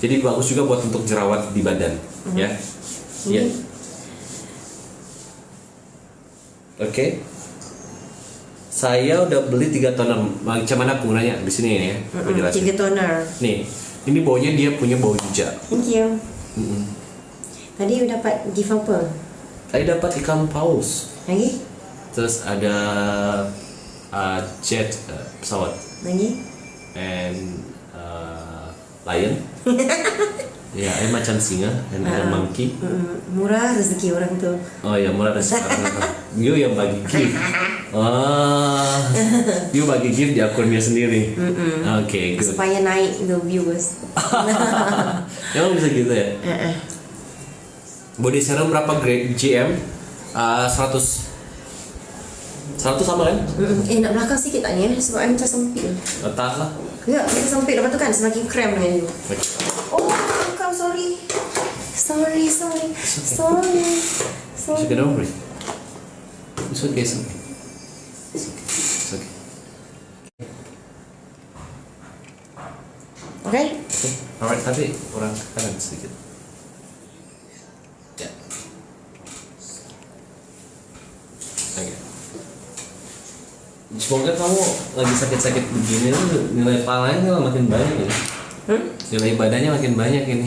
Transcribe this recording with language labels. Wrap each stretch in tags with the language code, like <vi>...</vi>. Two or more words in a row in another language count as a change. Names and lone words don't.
<id>Jadi bagus juga buat untuk jerawat di badan, ya. Iya. Oke. Saya udah beli 3 toner.</id> <ms>Macam mana aku nanya di sini ya?</ms> <id>Aku jelasin. 3 toner. Nih, ini baunya dia punya bau yuja.</id> <en>Thank you.</en> <id>Tadi dapat gift apa? Tadi dapat ikan paus. Lagi? Terus ada jet pesawat. Lagi?</id> <en>And lion.</en> <ms>Ya, macam singa dan ada monkey. Murah rezeki orang tu. Oh ya, murah rezeki orang tu. You yang bagi gift. You bagi gift di akunnya sendiri.</ms> <en>Oke, good.</en> <id>Supaya naik</id> <en>the viewers.</en> <id>Emang bisa gitu ya?</id> <en>Body serum</en> <id>berapa grade GM? 100 sama kan?</id> <ms>Nak belakang sikit tak ni sebab I macam sempit. Tak lah. Ya, macam sempit lepas tu kan semakin krem dengan you. Oh, bukan,</ms> <en>sorry. It's okay, don't worry. It's okay. Okay? Alright,</en> <id>tapi kurang kanan sedikit. Ya. Oke. Semoga kamu lagi sakit-sakit begini nilai palanya makin banyak ini. Nilai badannya makin banyak ini.</id>